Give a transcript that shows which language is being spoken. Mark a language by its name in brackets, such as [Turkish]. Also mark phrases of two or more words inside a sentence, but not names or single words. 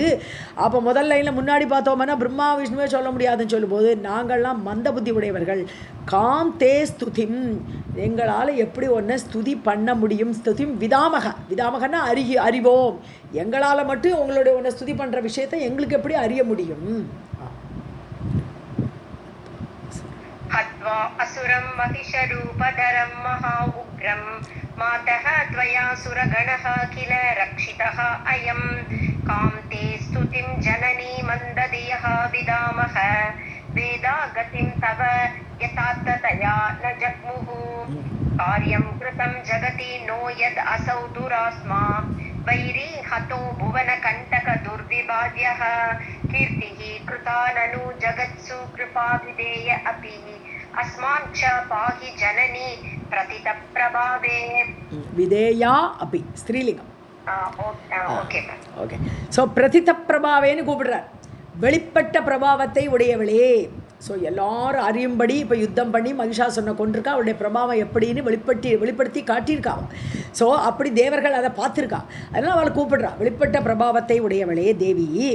[Tamil] அப்போ முதல் லைனில் முன்னாடி பார்த்தோம்னா பிரம்மா விஷ்ணுவே சொல்ல முடியாதுன்னு சொல்லும்போது நாங்கள்லாம் மந்த புத்தி உடையவர்கள். [Sanskrit] कां ते स्तुतिं, [Tamil] எங்களால் எப்படி ஒன்றை ஸ்துதி பண்ண முடியும். [Sanskrit] स्तुतिं विदामः, [Tamil] விதாமகன்னா அறிவோம், எங்களால் மட்டும் உங்களுடைய ஒன்றை ஸ்துதி பண்ணுற விஷயத்தை எங்களுக்கு எப்படி அறிய முடியும். [Sanskrit] हत्वा असुरं महिषरूपधरं महा उग्रं मातः त्वया सुरगणः किल रक्षितः अयं कां ते स्तुतिं जननी मन्दधियः विदामः वेदा गतिं तव यथार्थतया न जग्मुः कार्यं कृतं जगति नो यद् असौ दुरास्मा वैरी हतो भुवनकण्टक दुर्विभाव्यः कीर्तिः कृता ननु जगत्सु कृपाविधेय अपि अस्मान् च पाहि जननी प्रतितप्रभावे. विधेया अपि ஸ்திரீலிங்கம். [Tamil] ஓகே ஓகே. ஸோ பிரதித பிரபாவேன்னு கூப்பிடுறார், வெளிப்பட்ட பிரபாவத்தை உடையவளே. ஸோ எல்லாரும் அறியும்படி இப்போ யுத்தம் பண்ணி மகிஷாசுரனை கொண்டிருக்கா, அவளுடைய பிரபாவம் எப்படின்னு வெளிப்படுத்தி காட்டியிருக்கா. ஸோ அப்படி தேவர்கள் அதை பார்த்துருக்கா, அதனால் அவளை கூப்பிடுறா, வெளிப்பட்ட பிரபாவத்தை உடையவளே தேவி.